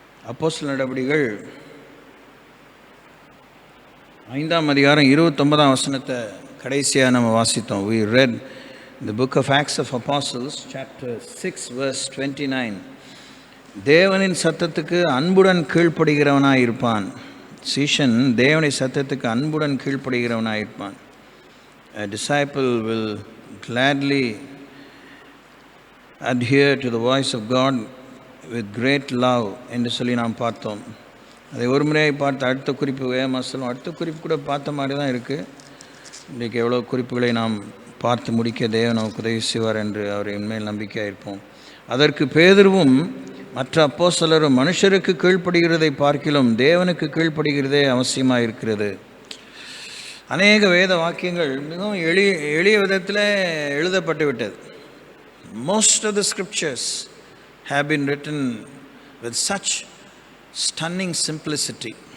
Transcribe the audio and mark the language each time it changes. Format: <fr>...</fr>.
<ta>அப்போஸ்தலர் நடபடிகள் 5ஆம் அதிகாரம் 29ஆம் வசனத்தை கடைசியாக நம்ம வாசித்தோம்.</ta> <en>We read the book of Acts of Apostles, chapter 6, verse 29.</en> <ta>தேவனின் சத்தத்துக்கு அன்புடன் கீழ்ப்படுகிறவனாய் இருப்பான். சீஷன் தேவனை சத்தத்துக்கு அன்புடன் கீழ்ப்படுகிறவனாய் இருப்பான்.</ta> <en>A disciple will gladly adhere to the voice of God with great love</en> <ta>என்று சொல்லி நாம் பார்த்தோம். அதை ஒரு முறையை பார்த்து அடுத்த குறிப்பு வேகமாக சொல்லும். அடுத்த குறிப்பு கூட பார்த்த மாதிரி தான் இருக்குது. இன்றைக்கு எவ்வளோ குறிப்புகளை நாம் பார்த்து முடிக்க தேவன் நமக்கு உதவி செய்வார் என்று அவரை உண்மையில் நம்பிக்கையாக இருப்போம். அதற்கு பேதுருவும் மற்ற அப்போஸ்தலரும் மனுஷருக்கு கீழ்ப்படுகிறதை பார்க்கிலும் தேவனுக்கு கீழ்ப்படுகிறதே அவசியமாக இருக்கிறது. அநேக வேத வாக்கியங்கள் மிகவும் எளிய விதத்தில் எழுதப்பட்டு விட்டது.</ta> <en>Most of the scriptures have been written with such stunning simplicity.</en>